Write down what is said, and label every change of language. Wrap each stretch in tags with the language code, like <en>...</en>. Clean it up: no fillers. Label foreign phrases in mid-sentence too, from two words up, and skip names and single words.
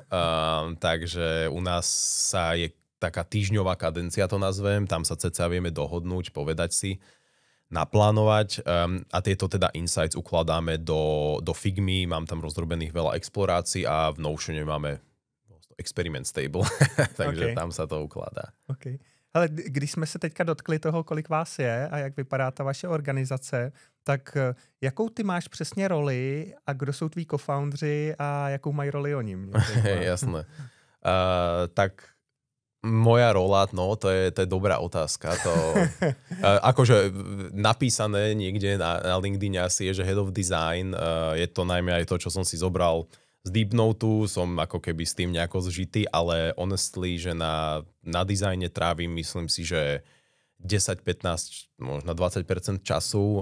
<sk>Takže u nás je taká týždňová kadencia, to nazvem, tam sa cca vieme dohodnúť, povedať si, naplánovať a tieto teda insights ukladáme do Figmy, mám tam rozdrobených veľa explorácií a v Notione máme experiment stable, takže tam sa to ukladá.</sk> <cs>Okay. Ale když jsme se teďka dotkli toho, kolik vás je a jak vypadá ta vaše organizace, tak jakou ty máš přesně roli a kdo jsou tví co-foundři a jakou mají roli oni?</cs> <sk>Jasné. Tak moja rola, no, to je dobrá otázka. Akože napísané niekde na LinkedIn asi je, že</sk> <en>Head of Design.</en> <sk>Je to najmä aj to, čo som si zobral z Deepnotu, som ako keby s tým nejako zžitý, ale honestly, že na dizajne trávim, myslím si, že 10-15, možno 20% času.</sk>